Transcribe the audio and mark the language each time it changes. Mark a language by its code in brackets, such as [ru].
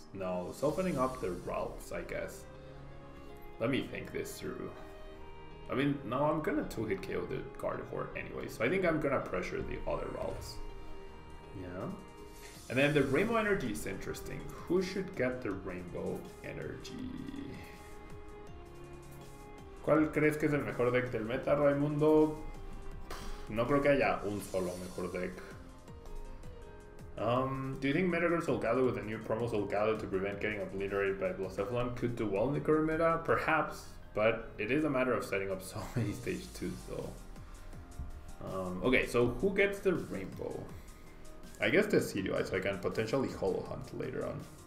[en] No, softening up the Ralts, I guess. Let me think this through. I mean, no, I'm gonna 2-hit KO the Gardevoir anyway, so I think I'm gonna pressure the other Ralts. Yeah. And then the Rainbow Energy is interesting. Who should get the Rainbow Energy? [es] ¿Cuál crees que es el mejor deck del meta, Raimundo? No creo que haya un solo mejor deck. [en] Do you think Metagross Solgaleo with a new promo Solgaleo to prevent getting obliterated by Blacephalon could do well in the current meta? Perhaps, but it is a matter of setting up so many stage 2s though. Okay, so who gets the Rainbow? I guess the Decidueye, so I can potentially Hollow Hunt later on.